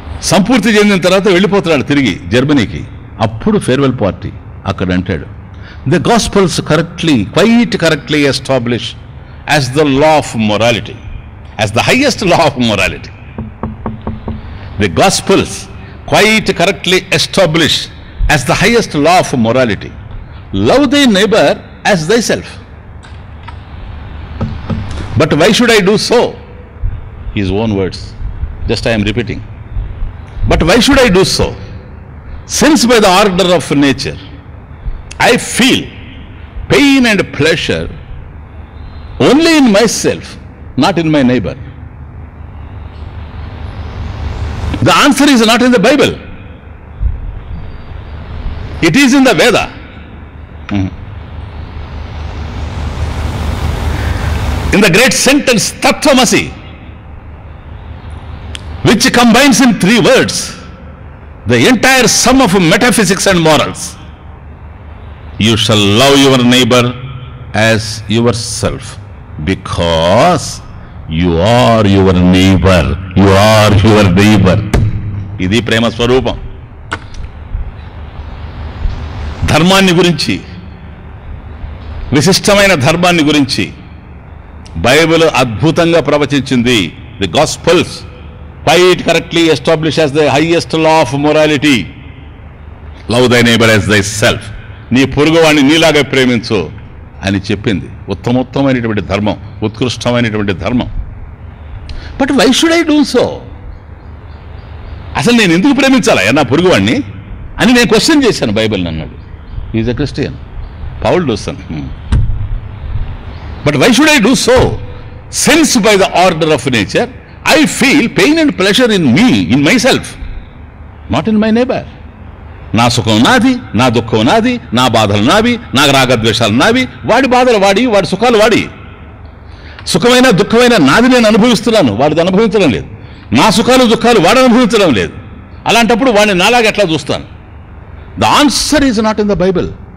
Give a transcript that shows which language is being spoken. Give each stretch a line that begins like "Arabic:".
Telugu: సంపూర్తి చెందిన తర్వాత వెళ్ళిపోతున్నాడు తిరిగి జర్మనీకి. అప్పుడు ఫేర్వెల్ పార్టీ అక్కడ అంటాడు,
English: The gospels quite correctly establish as the law of morality, as the highest law of morality. The gospels quite correctly established as the highest law of morality. Love thy neighbor as thyself. But why should I do so? His own words. Just I am repeating. But why should I do so? Since by the order of nature, I feel pain and pleasure only in myself, not in my neighbour. The answer is not in the Bible, it is in the Veda. In the great sentence Tattvamasi, which combines in 3 words the entire sum of metaphysics and morals. You shall love your neighbor as yourself, because you are your neighbor. You are your neighbor.
Telugu: ఇది ప్రేమ స్వరూపం. ధర్మాన్ని గురించి, విశిష్టమైన ధర్మాన్ని గురించి Bible అద్భుతంగా ప్రవచించింది.
English: The gospels quite correctly establish as the highest law of morality. Love thy neighbor as thyself.
Telugu: నీ పొరుగువాణ్ణి నీలాగా ప్రేమించు అని చెప్పింది. ఉత్తమోత్తమైనటువంటి ధర్మం, ఉత్కృష్టమైనటువంటి ధర్మం.
English: But why should I do so?
Telugu: అసలు నేను ఎందుకు ప్రేమించాలా నా పొరుగువాణ్ణి అని నేను క్వశ్చన్ చేశాను. బైబిల్ని అన్నాడు.
English: is a Christian,
Telugu: Paul డూసన్.
English: But why should I do so? Since by the order of nature, I feel pain and pleasure in me, in myself, not in my neighbor.
Telugu: నా సుఖం నాది, నా దుఃఖం నాది, నా బాధలు నావి, నా రాగద్వేషాలు నావి, వాడి బాధలు వాడి, వాడి సుఖాలు వాడి. సుఖమైన దుఃఖమైన నాది నేను అనుభవిస్తున్నాను, వాడిది అనుభవించడం లేదు. నా సుఖాలు దుఃఖాలు వాడు అనుభవించడం లేదు. అలాంటప్పుడు వాడిని నాలాగా ఎట్లా చూస్తాను?
English: The answer is not in the Bible.